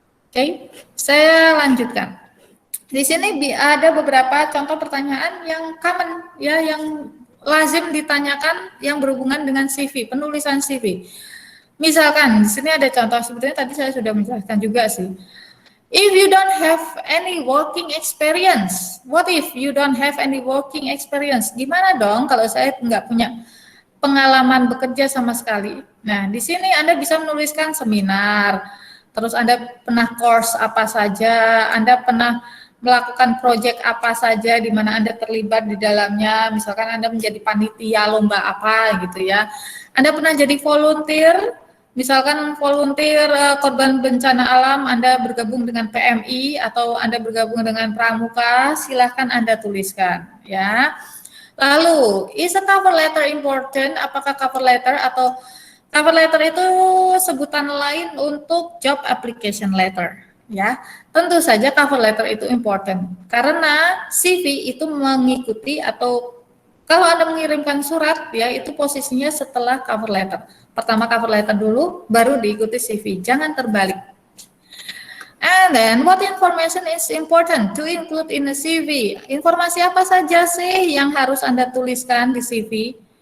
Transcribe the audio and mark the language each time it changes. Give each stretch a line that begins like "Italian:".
Indonesian: Oke, saya lanjutkan. Di sini ada beberapa contoh pertanyaan yang common, ya, yang lazim ditanyakan yang berhubungan dengan CV, penulisan CV. Misalkan di sini ada contoh, sebetulnya tadi saya sudah menjelaskan juga sih.
English: If you don't have any working experience, what if you don't have any working experience?
Indonesian: Gimana dong kalau saya nggak punya pengalaman bekerja sama sekali? Nah, di sini Anda bisa menuliskan seminar, terus Anda pernah course apa saja, Anda pernah melakukan proyek apa saja di mana Anda terlibat di dalamnya, misalkan Anda menjadi panitia lomba apa gitu ya. Anda pernah jadi volunteer, misalkan volunteer korban bencana alam, Anda bergabung dengan PMI atau Anda bergabung dengan Pramuka, silahkan Anda tuliskan ya.
English: Lalu, is a cover letter important?
Indonesian: Apakah cover letter atau cover letter itu sebutan lain untuk job application letter, ya. Tentu saja cover letter itu important karena CV itu mengikuti, atau kalau Anda mengirimkan surat ya, itu posisinya setelah cover letter. Pertama cover letter dulu, baru diikuti CV. Jangan terbalik.
English: And then, what information is important to include in a CV?
Indonesian: Informasi apa saja sih yang harus Anda tuliskan di CV?